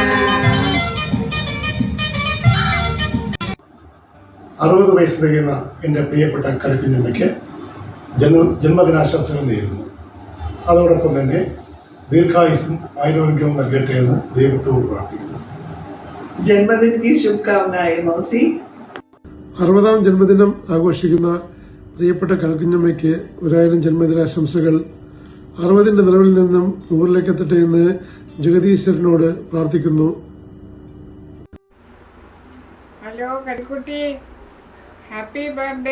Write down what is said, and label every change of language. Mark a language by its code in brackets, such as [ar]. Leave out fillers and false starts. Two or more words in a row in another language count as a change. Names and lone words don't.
[ml] 60 വയസ്സ് തികയുന്ന എൻ്റെ പ്രിയപ്പെട്ട കലക്കുഞ്ഞമ്മയ്ക്ക് ജന്മദിനാശംസകൾ നേരുന്നു. അതോടൊപ്പം തന്നെ ദീർഘായുസ്സും ആരോഗ്യവും നൽകട്ടെ എന്ന് ദൈവത്തോട് പ്രാർത്ഥിക്കുന്നു. [hi] ജന്മദിന की शुभकामनाएं मौसी. [ml] 60ാം ജന്മദിനം ആഘോഷിക്കുന്ന പ്രിയപ്പെട്ട കലക്കുഞ്ഞമ്മയ്ക്ക് 1000 ജന്മദിനാശംസകൾ. 60ന്റെ നിലവിൽ നിന്നും 100ലേക്ക് എത്തട്ടെ എന്ന് ജഗദീശ്വരനോട് പ്രാർത്ഥിക്കുന്നു. [en] ഹലോ കൽക്കുട്ടി, happy birthday.